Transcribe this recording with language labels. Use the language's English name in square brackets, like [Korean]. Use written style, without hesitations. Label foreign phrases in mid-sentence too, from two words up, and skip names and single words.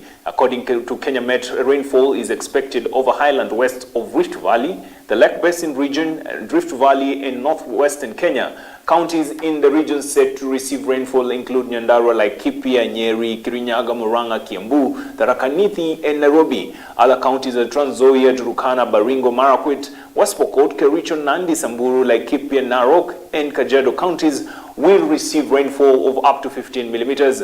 [English] According to Kenya Met, rainfall is expected over highland west of Rift Valley, the Lake Basin region, Rift Valley, and northwestern Kenya. Counties in the region set to receive rainfall include Nyandarua, Laikipia, Nyeri, Kirinyaga, Murang'a, Kiambu, Tharaka Nithi, and Nairobi. Other counties are Trans Nzoia, Turkana, Baringo, Marakwet, West Pokot, Kericho, Nandi, Samburu, Laikipia, Narok, and Kajiado counties will receive rainfall of up to 15 millimeters.